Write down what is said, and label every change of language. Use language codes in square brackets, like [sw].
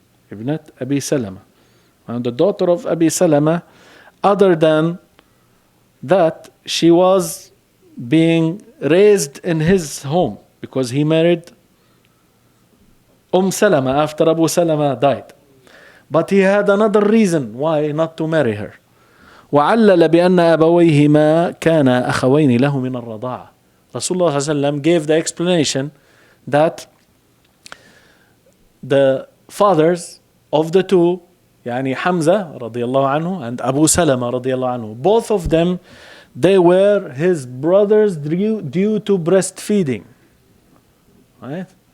[en] Ibnat Abi Salama. And the daughter of Abi Salama, other than that, she was being raised in his home because he married Salama after Abu Salama died. But he had another reason why not to marry her. [ar] وعلل بأن أبويهما كانا أخوين له من الرضاعة. [en] Rasulullah صلى الله عليه وسلم gave the explanation that the fathers of the two, يعني Hamza رضي الله عنه and Abu Salama رضي الله عنه, both of them, they were his brothers due to breastfeeding. Right?